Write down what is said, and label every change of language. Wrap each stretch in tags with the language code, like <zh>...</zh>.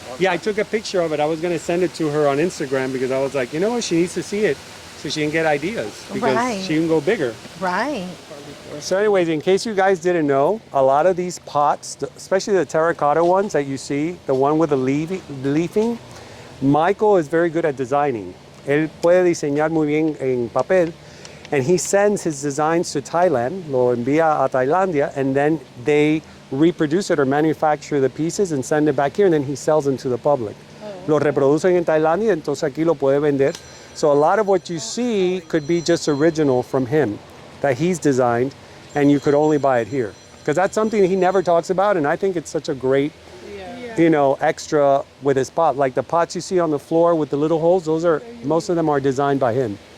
<en>Yeah, I took a picture of it. I was going to send it to her on Instagram because I was like, you know what, she needs to see it so she can get ideas, because she can go bigger. Right. So anyways, in case you guys didn't know, a lot of these pots, especially the terracotta ones that you see, the one with the leafing, Michael is very good at designing.</en> <es>Él puede diseñar muy bien en papel.</es> <en>And he sends his designs to Thailand,</en> <es>lo envía a Tailandia,</es> <en>and then they reproduce it or manufacture the pieces and send it back here, and then he sells them to the public.</en> <es>Lo reproducen en Tailandia, entonces aquí lo puede vender.</es> <en>So a lot of what you see could be just original from him, that he's designed, and you could only buy it here. Because that's something he never talks about, and I think it's such a great, you know, extra with his pot. Like the pots you see on the floor with the little holes, most of them are designed by him.</en>